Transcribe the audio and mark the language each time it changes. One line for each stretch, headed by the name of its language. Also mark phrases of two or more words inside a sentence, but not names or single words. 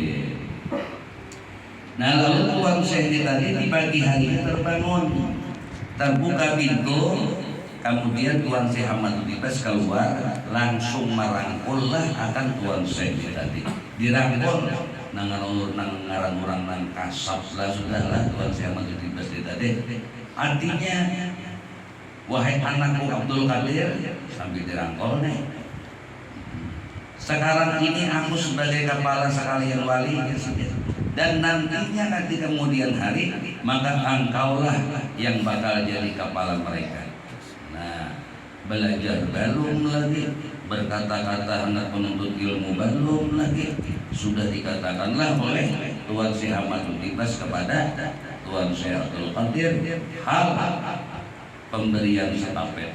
Banjar: Nah lalu Tuan Syekh tadi di pagi hari terbangun, terbuka pintu, Kemudian Tuan Syekh Ahmad Bibas keluar, langsung merangkul lah akan Tuan Syekh tadi. Dirangkul nang ngarang orang nang kasap lah sudahlah Tuan Syekh Ahmad Bibas tadi. Artinya, wahai anakku Abdul Qadir, sambil dirangkul nih. Sekarang ini aku sebagai kepala sekalian wali, dan nantinya nanti kemudian hari maka engkaulah yang bakal jadi kepala mereka. Nah, belajar belum lagi, berkata-kata hendak menuntut ilmu belum lagi, sudah dikatakanlah oleh Tuan Syekh Ahmad Bibas kepada Tuan Syekh Abdul Qadir hal pemberian estafet.